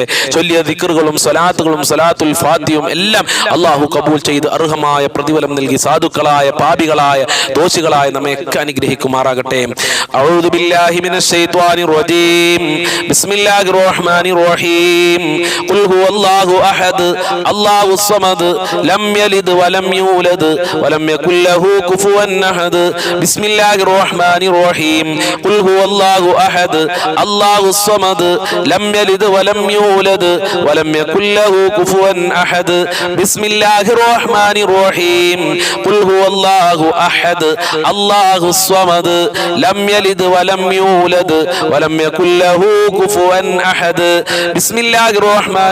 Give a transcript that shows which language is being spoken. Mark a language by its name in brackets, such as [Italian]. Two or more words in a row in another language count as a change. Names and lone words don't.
[Malayalam] ചൊല്ലിയ ദിക്റുകളും സ്വലാത്തുകളും സ്വലാത്തുൽ ഫാത്തിഹയും എല്ലാം അല്ലാഹു കബൂൽ ചെയ്ത് അർഹമായ പ്രതിഫലം നൽകി സാധുക്കളായ പാപികളായ ദോഷികളായ നമ്മെയൊക്കെ അനുഗ്രഹിക്കുമാറാകട്ടെ. [Arabic] أعوذ بالله من الشيطان الرجيم. بسم الله الرحمن الرحيم. قل هو الله أحد الله الصمد لم يلد ولم يولد ولم يكن له كفوا أحد بسم الله الرحمن الرحيم قل هو الله أحد الله الصمد لم يلد ولم يولد ولم يكن له كفوا أحد بسم الله الرحمن الرحيم قل هو الله أحد الله الصمد لم يلد ولم يولد ولم يكن له كفوا أحد بسم الله الرحمن